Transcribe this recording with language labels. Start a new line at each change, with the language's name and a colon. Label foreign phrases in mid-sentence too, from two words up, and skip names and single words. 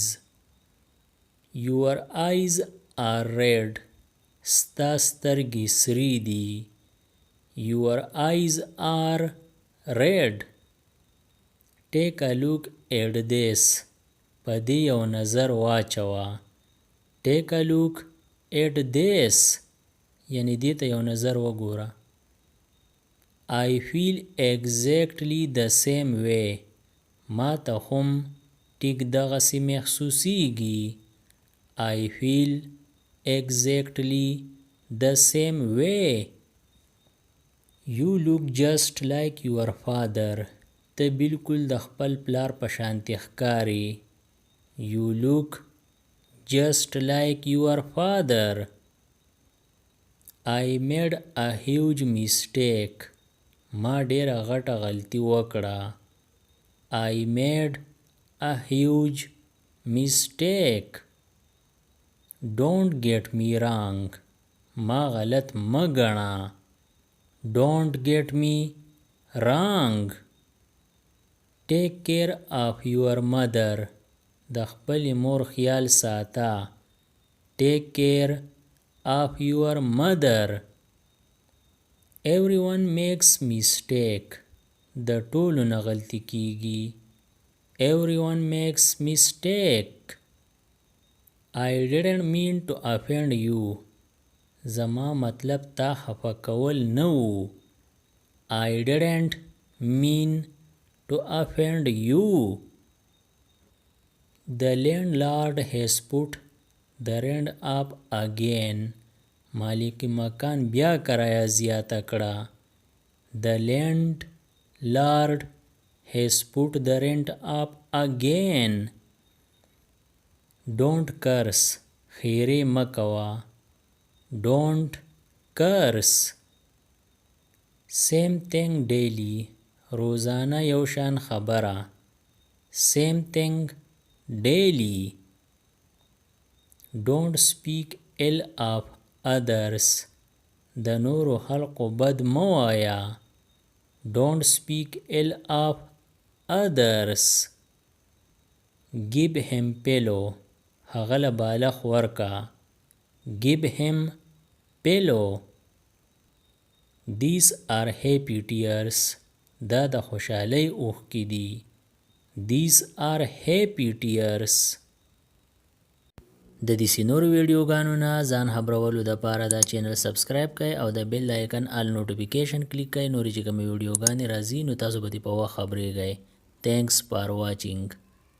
English: Your eyes are red.
Pashto: ستا سترګې سرې دي.
English: Your eyes are red. Take a look at this.
Pashto: په دې یو نظر واچوه.
English: Take a look at this.
Pashto: یعنی دې ته یو نظر وګوره.
English: I feel exactly the same way.
Pashto: ما ته هم ټیک دغسې محسوسیږي.
English: I feel exactly the same way. You look just like your father.
Pashto: ته بالکل د خپل پلار په شانتي ښکاري.
English: You look just like your father. I made a huge mistake.
Pashto: ما ډیره غټه غلطي وکړه.
English: I made a huge mistake. Don't get me wrong.
Pashto: ما غلط مه ګڼه.
English: Don't get me wrong. Take care of your mother.
Pashto: د خپلې مور خیال ساته.
English: Take care of your mother. Everyone makes mistake.
Pashto: د ټولو نه غلطي کیږي.
English: Everyone makes mistake. I didn't mean to offend you.
Pashto: زما مطلب تا خفه کول نه و.
English: I didn't mean to offend you. The landlord has put the rent up again.
Pashto: مالک مکان بیا کرایه زیاته کړه.
English: The landlord has put the rent up again. Don't curse.
Pashto: خیرې مه کوه.
English: Don't curse. Same thing daily.
Pashto: روزانه یو شان خبره.
English: Same thing daily. Don't speak ill of others.
Pashto: د نورو خلقو بد مه وایه.
English: Don't speak ill of others. Give him pillow.
Pashto: هغه له بالښت ورکه.
English: Give him pillow. These are happy tears.
Pashto: دا د خوشحالۍ اوښکې دي.
English: These are happy tears.
Pashto: د دې نورو ویډیوګانو نه ځان خبرولو دپاره دا چینل سبسکرایب کړئ او د
English: bell icon all notification
Pashto: کلیک کړئ. نورې چې کومې ویډیوګانې راځي نو تاسو به دې په وخت خبرېږئ.
English: Thanks for watching.